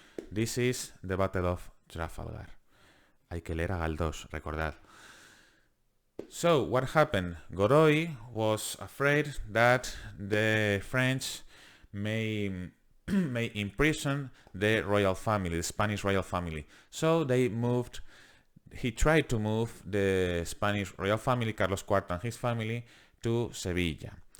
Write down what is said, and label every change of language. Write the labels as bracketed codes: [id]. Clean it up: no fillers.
[en] This is the Battle of Trafalgar. [es] Hay que leer a Galdós, recordad. [en] So, what happened? Godoy was afraid that the French may imprison the royal family, the Spanish royal family. So he tried to move the Spanish royal family, Carlos IV and his family, to Sevilla.